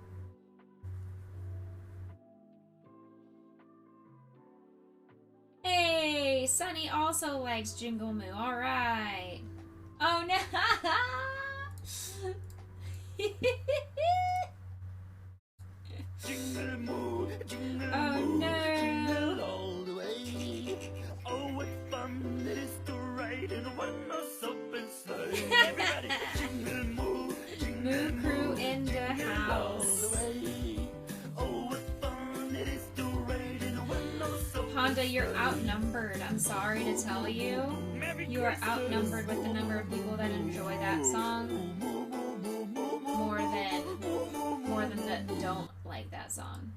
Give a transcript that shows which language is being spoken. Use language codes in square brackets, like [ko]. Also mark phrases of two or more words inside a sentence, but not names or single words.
[en] Hey, Sunny also likes Jingle Moo. All right. Oh no. Jingle moo, jingle Oh, moo, no. jingle all the way. Oh, what fun it is to ride in a one-horse open sleigh. Everybody, jingle moo, jingle Moo crew in the all the house. way. Oh, what fun it is to ride in a one-horse open Honda, you're outnumbered. I'm sorry to tell you. You are outnumbered with the number of people that enjoy that song more than that don't like that song.